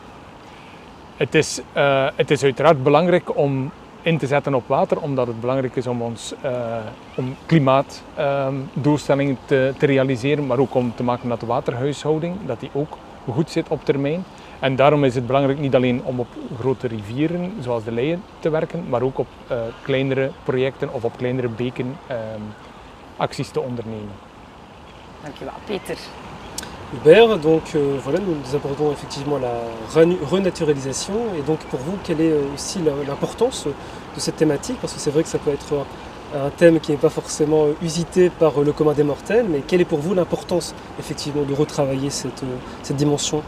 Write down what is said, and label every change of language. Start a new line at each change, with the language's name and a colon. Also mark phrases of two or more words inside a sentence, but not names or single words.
Dutch: Het is uiteraard belangrijk om in te zetten op water, omdat het belangrijk is om klimaatdoelstellingen te realiseren, maar ook om te maken dat de waterhuishouding dat die ook goed zit op termijn. En daarom is het belangrijk niet alleen om op grote rivieren zoals de Leie te werken, maar ook op kleinere projecten of op kleinere beken acties te ondernemen. Dankjewel, Peter.
French: Hubert, donc voilà, nous abordons effectivement la renaturalisation. Et donc pour vous, quelle est aussi l'importance de cette thématique? Parce que c'est vrai que ça peut être un thème qui n'est pas forcément usité par le commun des mortels, mais quelle est pour vous l'importance effectivement de retravailler cette dimension?